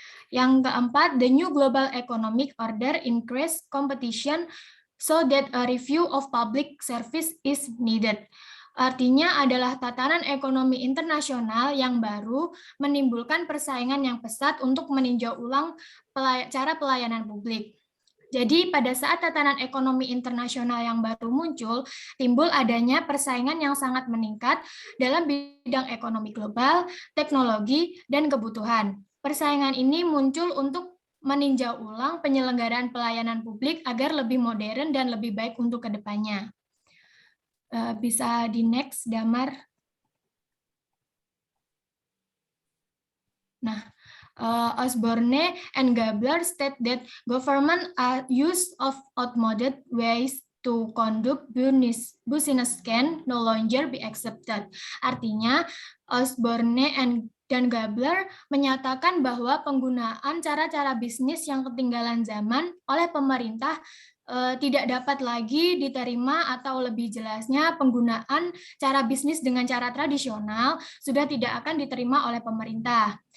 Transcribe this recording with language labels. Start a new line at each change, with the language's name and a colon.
Indonesian: Yang keempat,
English: the new global economic order increased competition so that a review of public service is needed.
Indonesian: Artinya adalah tatanan ekonomi internasional yang baru menimbulkan persaingan yang pesat untuk meninjau ulang cara pelayanan publik. Jadi pada saat tatanan ekonomi internasional yang baru muncul, timbul adanya persaingan yang sangat meningkat dalam bidang ekonomi global, teknologi, dan kebutuhan. Persaingan ini muncul untuk meninjau ulang penyelenggaraan pelayanan publik agar lebih modern dan lebih baik untuk kedepannya. Bisa di next, Damar.
English: Nah, Osborne and Gabler state that government use of outmoded ways to conduct business can no longer be accepted.
Indonesian: Artinya, Osborne dan Gabler menyatakan bahwa penggunaan cara-cara bisnis yang ketinggalan zaman oleh pemerintah tidak dapat lagi diterima, atau lebih jelasnya penggunaan cara bisnis dengan cara tradisional sudah tidak akan diterima oleh pemerintah.